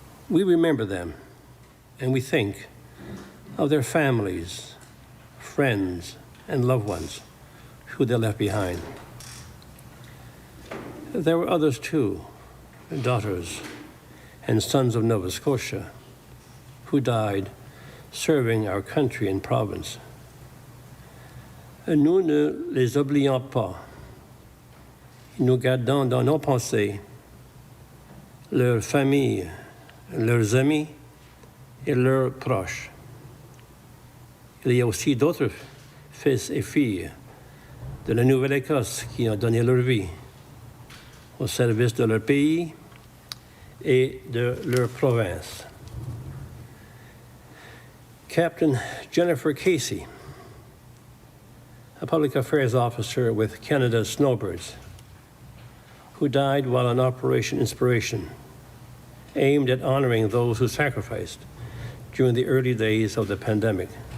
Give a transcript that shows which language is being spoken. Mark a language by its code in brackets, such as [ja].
[en] We remember them, and we think of their families, friends, and loved ones who they left behind. There were others too, daughters and sons of Nova Scotia, who died serving our country and province. [fr] Nous ne les oublions pas. Nous gardons dans nos pensées leurs familles, leurs amis et leurs proches. Il y a aussi d'autres fils et filles de la Nouvelle-Écosse qui ont donné leur vie au service de leur pays et de leur province. [en] Captain Jennifer Casey, a public affairs officer with Canada's Snowbirds, who died while on Operation Inspiration, aimed at honoring those who sacrificed during the early days of the pandemic.